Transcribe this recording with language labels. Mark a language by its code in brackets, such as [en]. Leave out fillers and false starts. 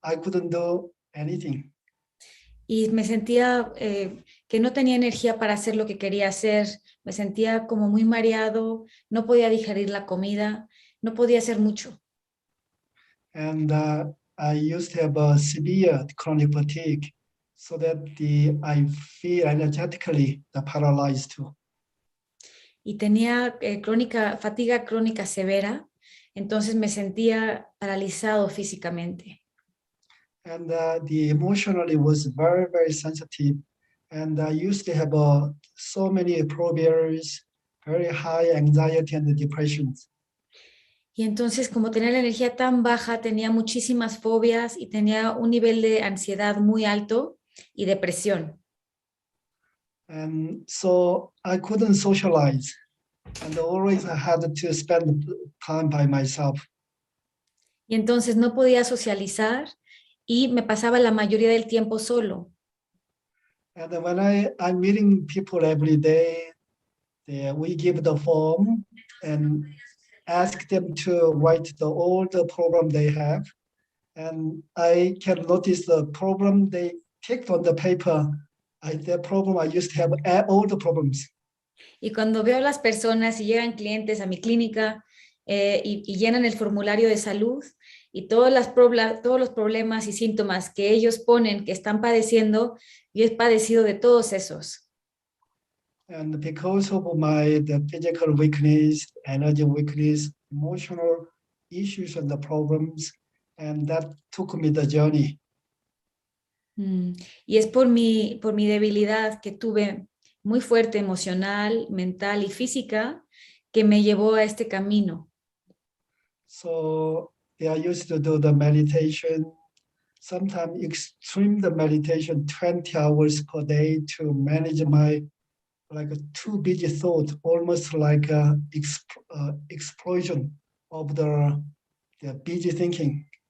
[en] I couldn't do anything. [es] Y me sentía que no tenía energía para hacer lo que quería hacer. Me sentía como muy mareado, no podía digerir la comida, no podía hacer mucho. [en] And I used to have a severe chronic fatigue, so that I feel energetically paralyzed too. [es] Y tenía fatiga crónica severa, entonces me sentía paralizado físicamente. [en] And the emotionally was very, very sensitive. And I used to have so many phobias, very high anxiety and depressions. [es] Y entonces, como tenía la energía tan baja, tenía muchísimas fobias y tenía un nivel de ansiedad muy alto y depresión. [en] And so I couldn't socialize. And always I had to spend time by myself. [es] Y entonces no podía socializar y me pasaba la mayoría del tiempo solo. [en] And then when I'm meeting people every day, we give the form and ask them to write all the program they have. And I can notice the problem they take from the paper. The problem I used to have all the problems. [es] Y cuando veo a las personas y llegan clientes a mi clínica y llenan el formulario de salud y todos los problemas y síntomas que ellos ponen que están padeciendo, yo he padecido de todos esos. [en] And because of the physical weakness, energy weakness, emotional issues and the problems, and that took me the journey. [es] Y es por mi debilidad que tuve muy fuerte emocional, mental y física que me llevó a este camino. [en] So I used to do the meditation, sometimes extreme the meditation 20 hours per day to manage my like a too busy thought, almost like a explosion of the busy thinking.